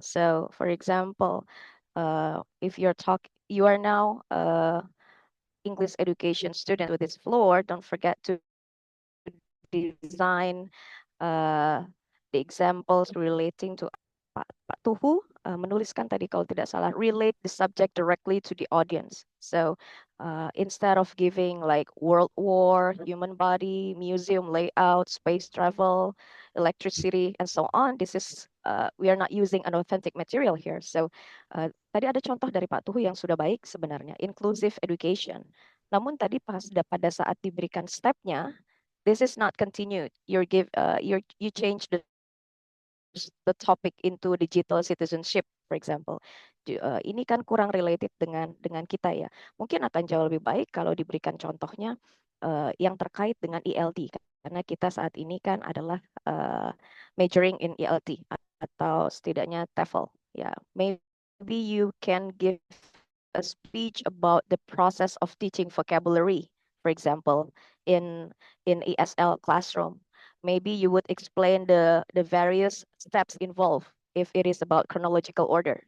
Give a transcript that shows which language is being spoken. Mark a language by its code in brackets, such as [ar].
[en] So, for example, if you are now English education student with this floor, don't forget to design the examples relating to [id] Pak Tuhu menuliskan tadi kalau tidak salah, [en] relate the subject directly to the audience. So instead of giving like World War, human body, museum layout, space travel, electricity, and so on, this is we are not using an authentic material here. [id] So tadi ada contoh dari Pak Tuhu yang sudah baik sebenarnya, inclusive education. Namun tadi pada saat diberikan stepnya, [en] this is not continued. You change the topic into digital citizenship, for example. [id] Ini kan kurang related dengan kita ya. Mungkin akan jauh lebih baik kalau diberikan contohnya yang terkait dengan ELT, karena kita saat ini kan adalah [en] majoring in ELT [id] atau setidaknya TEFL. [en] Ya, maybe you can give a speech about the process of teaching vocabulary, for example, in ESL classroom. Maybe you would explain the various steps involved if it is about chronological order.